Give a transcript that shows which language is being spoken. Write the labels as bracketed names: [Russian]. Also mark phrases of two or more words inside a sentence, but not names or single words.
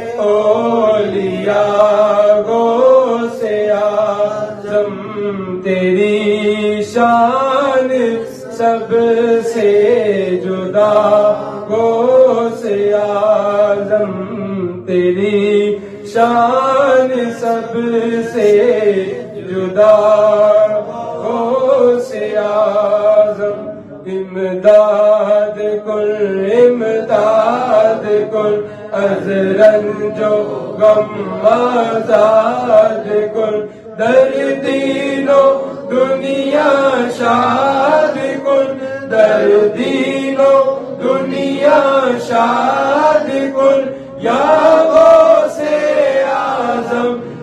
[Urdu] اولیاء غوث اعظم تیری شان سب سے جدا غوث اعظم تیری شان سب سے جدا [Persian] غوث اعظم امداد کن امداد کن از رنج و غم آزاد کن در دین و دنیا شاد کن در دین و دنیا شاد کن یا غوث اعظم